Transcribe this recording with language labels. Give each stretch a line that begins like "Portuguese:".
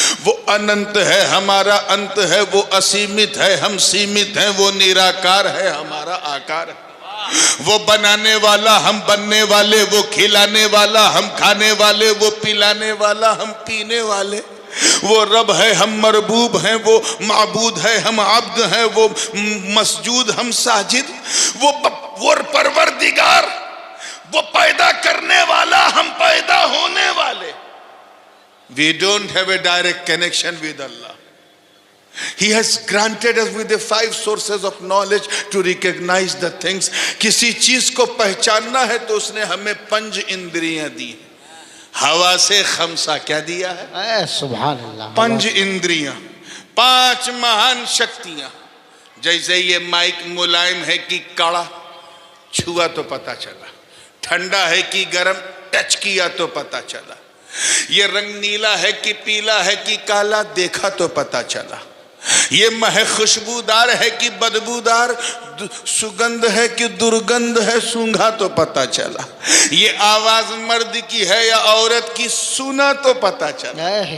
Hindi: वो अनंत है, हमारा अंत है, वो असीमित है, हम सीमित हैं, वो निराकार है, हमारा आकार है, वो बनाने वाला, हम बनने वाले, वो खिलाने वाला, हम खाने वाले, वो पिलाने वाला, हम पीने वाले, वो रब है, हम मरबूब हैं, वो माबूद है, हम अब्द हैं, वो मसजूद, हम साजिद, वो परवरदिगार, वो पैदा करने वाला, हम पैदा होने वाले।
English: We don't have a direct connection with Allah. He has granted us with the 5 sources of knowledge to recognize the things.
Hindi: किसी चीज को पहचानना है तो उसने हमें 5 इंद्रियां दी। हवा से खमसा क्या दिया है? सुभान अल्लाह। 5 इंद्रियां, 5 महान शक्तियां। जैसे ये माइक मुलायम है कि कड़ा, छुआ तो पता चला, ठंडा है कि गर्म, टच किया तो पता चला, ये रंग नीला है कि पीला है कि काला, देखा तो पता चला, ये महक खुशबूदार है कि बदबूदार, सुगंध है कि दुर्गंध है, सूंघा तो पता चला, ये आवाज मर्द की है या औरत की, सुना तो पता चला।